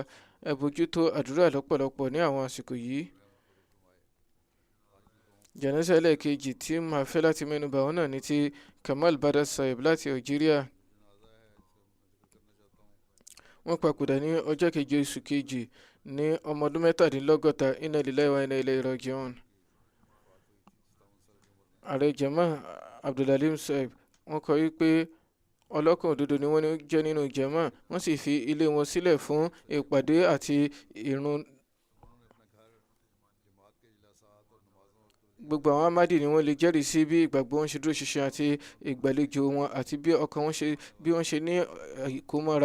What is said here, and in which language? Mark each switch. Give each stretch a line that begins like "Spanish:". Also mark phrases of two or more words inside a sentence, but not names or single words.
Yoruba: ẹ bójútó àdúrà lọ́pọ̀lọpọ̀ ní àwọn àsìkò yìí. jánásà ẹlẹ́ẹ̀kejì tí màá fẹ́ láti mẹ́nubà wọn náà ní ti Kamal Badar Saheb láti Algeria. wọ́n papòdà ní ọjọ́ keje oṣù kejì ní ọmọ ọdún 67.
Arabic: إنا لله وإنا إليه راجعون.
Yoruba: ààrẹ jama Abdulhalim Saheb wọ́n kọ wípé ọlọ́kàn òdodo ni wọ́n jẹ́ nínú jama. wọ́n sì fi ilé wọn sílẹ̀ fún ìpàdé àti ìrun. gbogbo àwọn Ahmadi ni wọ́n lè jẹ́rìí sí bí ìgbàgbọ́ wọn ṣe dúró ṣinṣin àti ìgbàlejò wọn àti bí ọkàn wọn ṣe ní ìkómọ́ra.